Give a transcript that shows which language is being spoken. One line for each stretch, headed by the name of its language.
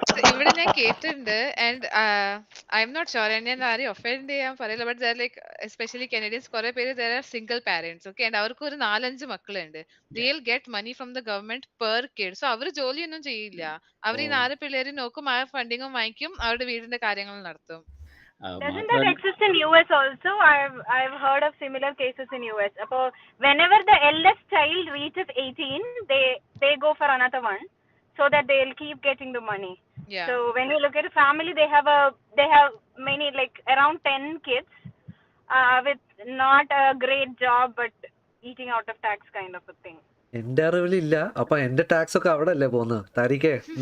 Malayalam: ഇവിടെ ഞാൻ കേട്ടിട്ടുണ്ട്,
English: and I'm not sure,
Malayalam: ഞാൻ ആരെയും ഒഫൻഡ് ചെയ്യാൻ പറയില്ല, ബട്ട് ലൈക്ക് എസ്പെഷ്യലി കനേഡിയൻസ് കുറെ പേര്
English: there are single parents,
Malayalam: okay, and അവർക്ക് ഒരു 4-5 മക്കളുണ്ട്.
English: They'll get money from the government per kid.
Malayalam: So അവർ ജോലിയൊന്നും ചെയ്യില്ല, അവർ ഈ 4 പിള്ളേരെ നോക്കും, ആ ഫണ്ടിങ്ങും വാങ്ങിക്കും, അവരുടെ വീടിന്റെ കാര്യങ്ങൾ നടത്തും.
English: Doesn't that exist in US also? I've heard of similar cases in US. Whenever the eldest child reaches 18, they go for another one, so that they'll keep getting the money. Yeah. So when you look at a family, they have many, like around 10 kids, with not a great job but eating out of tax kind of a thing.
Malayalam: എന്റെ അറിവിലില്ല. അപ്പൊ എന്റെ tax ഒക്കെ അവിടെ അല്ലേ പോകുന്നത് താരിക്കേ?